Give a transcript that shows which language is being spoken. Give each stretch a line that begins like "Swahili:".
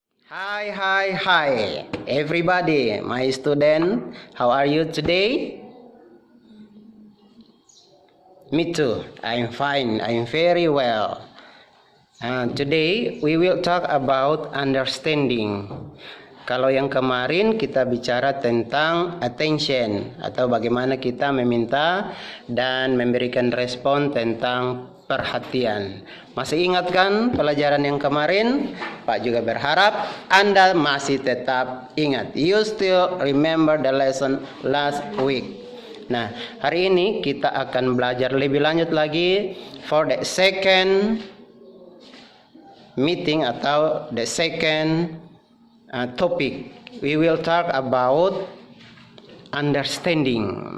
English: Hi, everybody, my student. How are you today? Me too. I'm fine. I'm very well. Today we will talk about understanding.
Indonesian: Kalau yang kemarin kita bicara tentang attention atau bagaimana kita meminta dan memberikan respon tentang perhatian. Masih ingat kan pelajaran yang kemarin? Pak juga berharap Anda masih tetap ingat.
English: You still remember the lesson last week.
Indonesian: Nah, hari ini kita akan belajar lebih lanjut lagi
English: for the second meeting
Indonesian: atau
English: the second topic. We will talk about understanding.